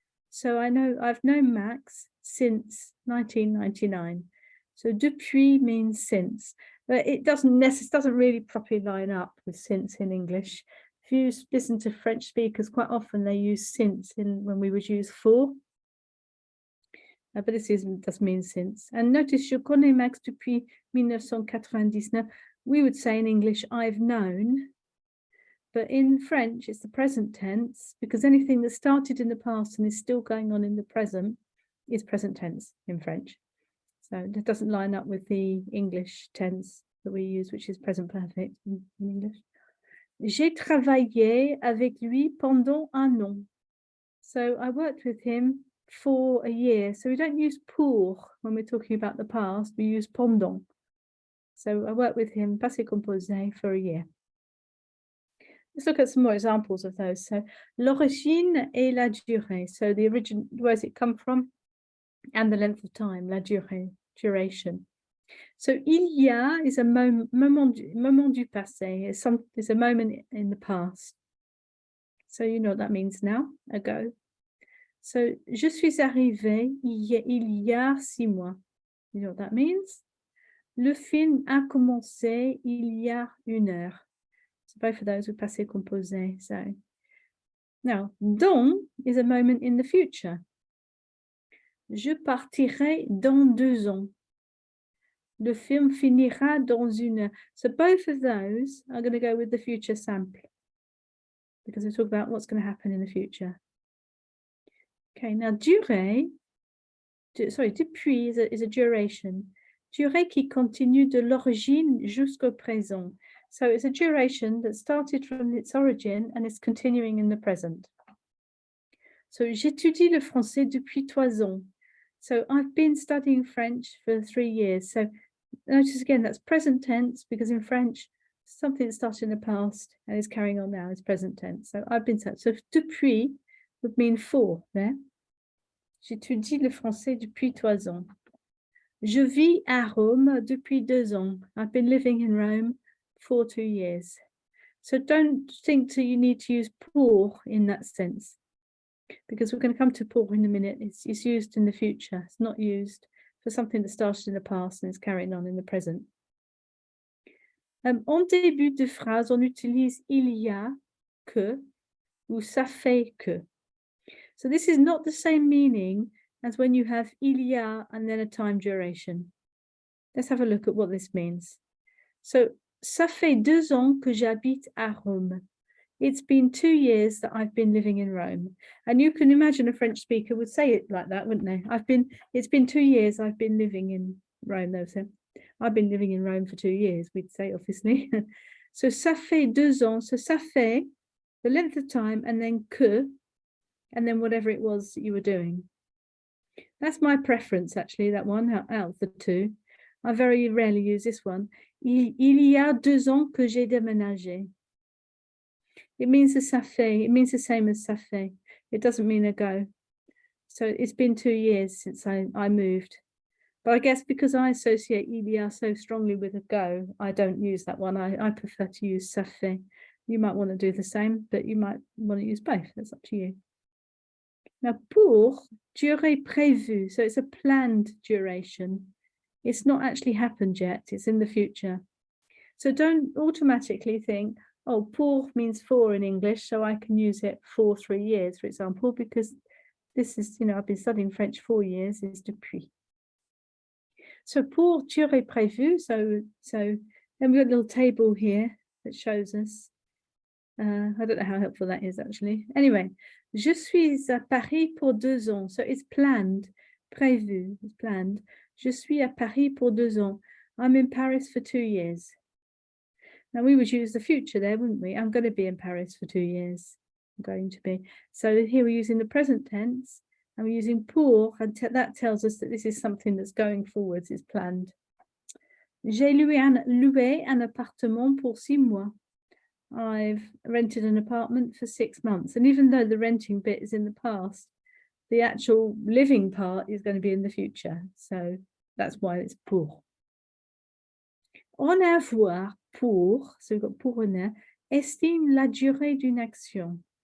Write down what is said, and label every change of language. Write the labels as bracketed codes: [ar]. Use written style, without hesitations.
[en] So I've known Max since 1999. So depuis means since. But it doesn't really properly line up with since in English. If you listen to French speakers, quite often they use since when we would use for. But this does mean since. And notice, [fr] je connais Max depuis 1999. [en] We would say in English, I've known. But in French, it's the present tense, because anything that started in the past and is still going on in the present is present tense in French. So it doesn't line up with the English tense that we use, which is present perfect in English. [fr] J'ai travaillé avec lui pendant 1 an. [en] So I worked with him for a year. So we don't use pour when we're talking about the past, we use pendant. So I worked with him, passé composé, for a year. Let's look at some more examples of those. So [fr] l'origine et la durée. [en] So the origin, where's it come from? And the length of time, la durée, duration. So il y a is a [fr] moment du passé. [en] It's a moment in the past. So you know what that means now, ago. [fr] So je suis arrivée il y a 6 mois. [en] You know what that means? [fr] Le film a commencé il y a 1 heure. [en] So both of those are passé composé. So now, dans is a moment in the future. [fr] Je partirai dans 2 ans. Le film finira dans 1 heure. [en] So both of those are going to go with the future sample, because we talk about what's going to happen in the future. Okay, now durée, depuis is a duration. [fr] Durée qui continue de l'origine jusqu'au présent. [en] So it's a duration that started from its origin and is continuing in the present. [fr] So j'étudie le français depuis 3 ans. [en] So I've been studying French for 3 years. So notice again, that's present tense, because in French, something that started in the past and is carrying on now is present tense. So I've been, so depuis would mean for there. [fr] J'étudie le français depuis 3 ans. Je vis à Rome depuis 2 ans. [en] I've been living in Rome for 2 years. So don't think you need to use pour in that sense, because we're going to come to pour in a minute. It's used in the future. It's not used for something that started in the past and is carrying on in the present. [fr] En début de phrase, on utilise il y a, que, ou ça fait que. [en] So this is not the same meaning as when you have il y a and then a time duration. let's have a look at what this means. [fr] So, ça fait 2 ans que j'habite à Rome. [en] It's been 2 years that I've been living in Rome. And you can imagine a French speaker would say it like that, wouldn't they? It's been 2 years I've been living in Rome, though. So I've been living in Rome for 2 years, we'd say, obviously. So ça fait 2 ans. So ça fait, the length of time, and then que, and then whatever it was that you were doing. That's my preference, actually, that one, out of the two. I very rarely use this one. [fr] Il y a 2 ans que j'ai déménagé. [en] It means the ça fait. It means the same as ça fait. It doesn't mean ago. So it's been 2 years since I moved. But I guess because I associate il y a so strongly with ago, I don't use that one. I prefer to use ça fait. You might want to do the same, but you might want to use both. That's up to you. Now, [fr] pour, durée prévue. [en] So it's a planned duration. It's not actually happened yet. It's in the future. So don't automatically think, oh, pour means for in English, so I can use it for 3 years, for example, because this is, I've been studying French 4 years, is depuis. So pour durée prévue, so then we've got a little table here that shows us. I don't know how helpful that is, actually. Anyway, [fr] je suis à Paris pour 2 ans. [en] So it's planned, prévu, it's planned. [fr] Je suis à Paris pour 2 ans. [en] I'm in Paris for 2 years. Now, we would use the future there, wouldn't we? I'm going to be in Paris for 2 years. I'm going to be. So here we're using the present tense, and we're using pour, and that tells us that this is something that's going forwards, it's planned. [fr] J'ai loué un appartement pour 6 mois. [en] I've rented an apartment for 6 months. And even though the renting bit is in the past, the actual living part is going to be in the future. So that's why it's pour. [fr] En avoir, pour, [en] so we've got pour in there, [fr] estime la durée d'une action.